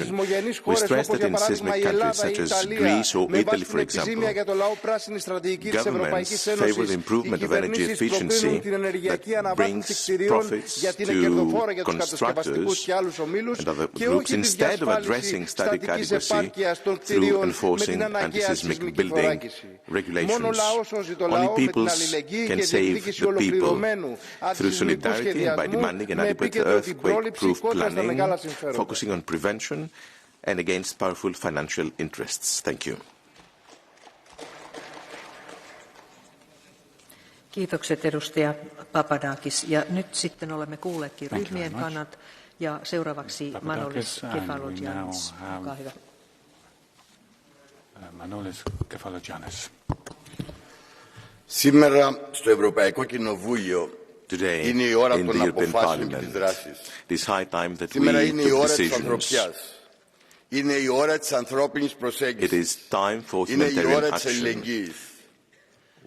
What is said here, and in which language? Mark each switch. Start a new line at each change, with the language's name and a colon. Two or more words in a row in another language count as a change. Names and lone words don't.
English: We stress that in seismic countries such as Greece or Italy, for example, governments favor the improvement of energy efficiency that brings profits to constructors and other groups instead of addressing static adequacy through enforcing anti-seismic building regulations. Only peoples can save the people through solidarity by demanding an adequate earthquake-proof planning, focusing on prevention and against powerful financial interests. Thank you.
Finnish: Kiitokset edustaja Papadakis. Ja nyt sitten olemme kuulleetkin ryhmien kannat. Ja seuraavaksi Manolis Kefalogiannis. Olkaa hyvä. Manolis Kefalogiannis.
Greek: Σήμερα στο Ευρωπαϊκό Κοινοβούλιο είναι η ώρα των αποφάσεων και της δράσης. Σήμερα είναι η ώρα της ανθρωπιάς. Είναι η ώρα της ανθρώπινης προσέγγισης. Είναι η ώρα της αλληλεγγύης.